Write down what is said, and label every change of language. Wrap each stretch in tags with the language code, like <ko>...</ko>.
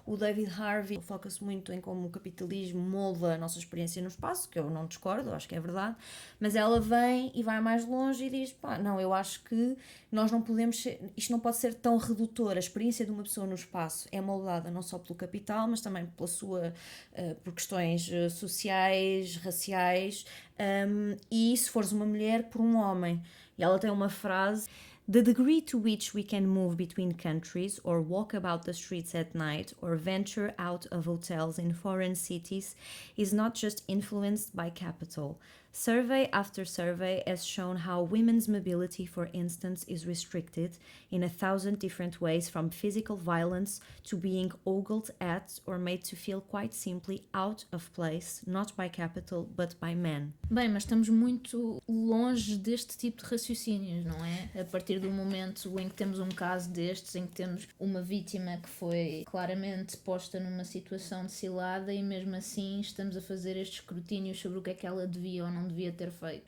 <pt>O David Harvey foca-se muito em como o capitalismo molda a nossa experiência no espaço, que eu não discordo, acho que é verdade, mas ela vem e vai mais longe e diz, pá, não, eu acho que nós não podemos isto não pode ser tão redutor. A experiência de uma pessoa no espaço é moldada não só pelo capital, mas também por questões sociais, raciais, e se fores uma mulher, por um homem. E ela tem uma frase:</pt> <en>"The degree to which we can move between countries or walk about the streets at night or venture out of hotels in foreign cities is not just influenced by capital. Survey after survey has shown how women's mobility, for instance, is restricted in 1,000 different ways, from physical violence to being ogled at or made to feel quite simply out of place, not by capital but by men."</en> <pt>Bem, mas estamos muito longe deste tipo de raciocínios, não é? A partir do momento em que temos um caso destes, em que temos uma vítima que foi claramente posta numa situação de cilada e mesmo assim estamos a fazer estes escrutínios sobre o que é que ela devia ou não devia ter feito.</pt>